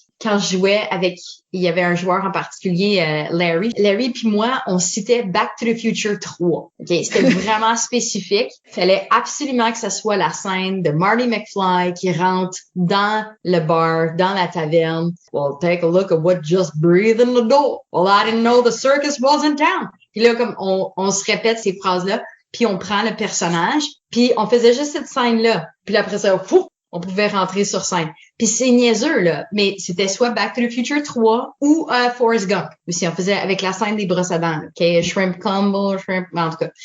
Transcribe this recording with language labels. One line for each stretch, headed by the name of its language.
French: quand je jouais avec, il y avait un joueur en particulier, Larry. Larry puis moi, on citait Back to the Future 3. Okay? C'était vraiment spécifique. Fallait absolument que ce soit la scène de Marty McFly qui rentre dans le bar, dans la taverne.
English: Well, take a look at what just breathed in the door. Well, I didn't know the circus was in town.
French: Puis là, comme on se répète ces phrases-là, puis on prend le personnage, puis on faisait juste cette scène-là. Puis après ça, fou, on pouvait rentrer sur scène. Puis c'est niaiseux, là, mais c'était soit Back to the Future 3 ou Forrest Gump. Aussi, on faisait avec la scène des brosses à dents, là, okay?
English: Shrimp combo,
French: en tout cas.